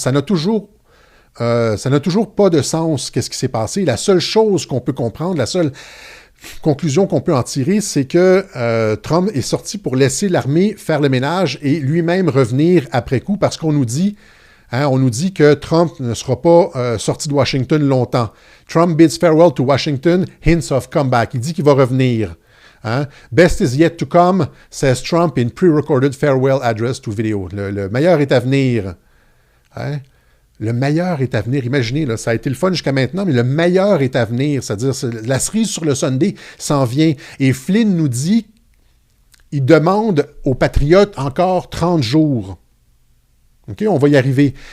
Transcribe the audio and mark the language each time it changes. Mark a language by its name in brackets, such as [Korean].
[French] Ça n'a toujours pas de sens, qu'est-ce qui s'est passé. La seule chose qu'on peut comprendre, la seule conclusion qu'on peut en tirer, c'est que Trump est sorti pour laisser l'armée faire le ménage et lui-même revenir après coup parce qu'on nous dit, on nous dit que Trump ne sera pas sorti de Washington longtemps. [English] Trump bids farewell to Washington, hints of comeback. [French] Il dit qu'il va revenir. [English] Best is yet to come, says Trump in pre-recorded farewell address to video. [French] Le meilleur est à venir. Le meilleur est à venir. Imaginez, là, ça a été le fun jusqu'à maintenant, mais le meilleur est à venir. C'est-à-dire, la cerise sur le Sunday s'en vient. Et Flynn nous dit, il demande aux Patriotes encore 30 jours. OK, on va y arriver.